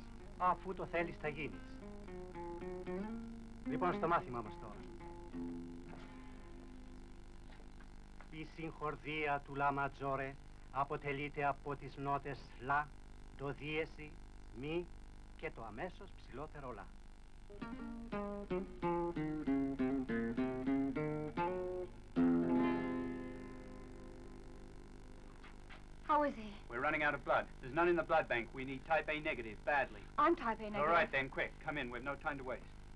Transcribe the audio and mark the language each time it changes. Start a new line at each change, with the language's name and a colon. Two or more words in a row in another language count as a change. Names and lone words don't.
Greek: Αφού το θέλεις θα γίνεις. Λοιπόν, στο μάθημα μας τώρα. Η συγχορδία του Λα Ματζόρε αποτελείται από τις νότες Λα, το δίεση, Μη και το αμέσως ψηλότερο Λα.
English: How is he? We're running out of blood. There's none in the blood bank. We need type A negative, badly. I'm type A negative. All right, then, quick. Come in. We've no time to waste.